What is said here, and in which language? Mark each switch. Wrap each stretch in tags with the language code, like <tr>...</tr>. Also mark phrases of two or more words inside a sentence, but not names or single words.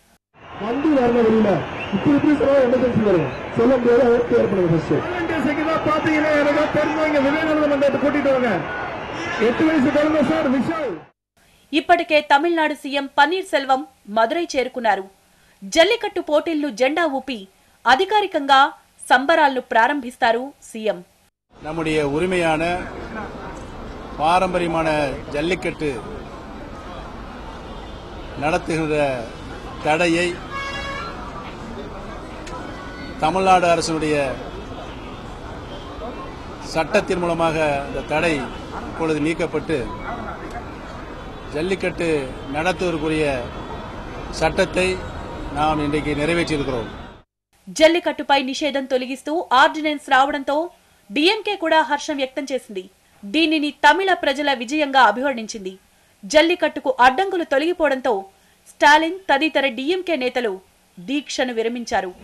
<te>ఇప్పటికే తమిళనాడు సీఎం పన్నీర్ సెల్వం మదురై చేరుకున్నారు. జల్లికట్టు పోటీలను జెండా ఊపి అధికారికంగా సంబరాలను ప్రారంభిస్తారు సీఎం.</te> <ta>நம்முடைய உரிமையான பாரம்பரியமான ஜல்லிக்கட்டு நடத்துகிற தடையை தமிழ்நாடு அரசுடைய சட்டத்தின் மூலமாக இந்த தடை இப்பொழுது நீக்கப்பட்டு ஜல்லிக்கட்டு நடத்துவதற்குரிய சட்டத்தை நாம் இன்றைக்கு நிறைவேற்றியிருக்கிறோம்.</ta> <te>జల్లికట్టుపై నిషేధం తొలగిస్తూ ఆర్డినెన్స్ రావడంతో డిఎంకే కూడా హర్షం వ్యక్తం చేసింది. దీనిని తమిళ ప్రజల విజయంగా అభివర్ణించింది. జల్లికట్టుకు అడ్డంకులు తొలగిపోవడంతో స్టాలిన్ తదితర డిఎంకే నేతలు దీక్షను విరమించారు.</te>